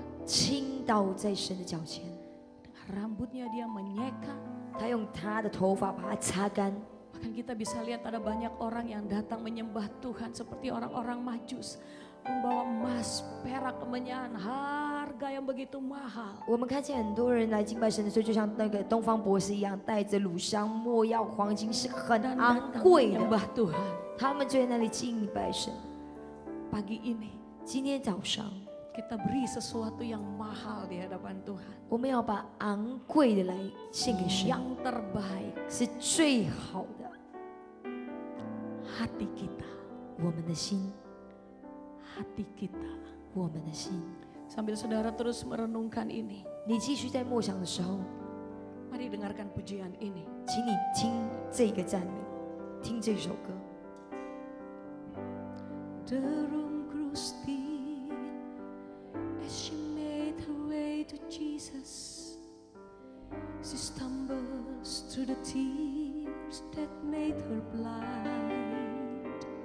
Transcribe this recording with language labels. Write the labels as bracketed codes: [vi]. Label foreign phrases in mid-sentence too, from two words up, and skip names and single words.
[zh] 倾倒在神的脚前， [id] Rambutnya dia menyeka. [zh] 他用他的头发把它擦干。 [id] Bahkan kita bisa lihat ada banyak orang yang datang menyembah Tuhan seperti orang-orang Majus, membawa emas, perak, kemenyan, harga yang begitu mahal. [zh] 我们看见很多人来敬拜神的时候，就像那个东方博士一样，带着乳香、没药、黄金，是很 [id] Dan [zh] 昂 [id] datang [zh] 贵的。 [id] menyembah Tuhan. [zh] 他们就在那里敬拜神。 [id] Pagi ini [zh] 今天早上， [id] kita beri sesuatu yang mahal di hadapan Tuhan, [zh] 我们要把昂贵的来献给神， [id] yang terbaik, [zh] 是最好的。 [id] hati kita, [zh] 我们的心， [id] hati kita. [zh] 我们的心。 [id] Sambil saudara terus merenungkan ini, [zh] 你继续在默想的时候， [id] mari dengarkan pujian ini. [zh] 请你听这个赞美，听这首歌。 [en] Derung Gusti, as she made her way to Jesus, she stumbles through the tears that made her blind.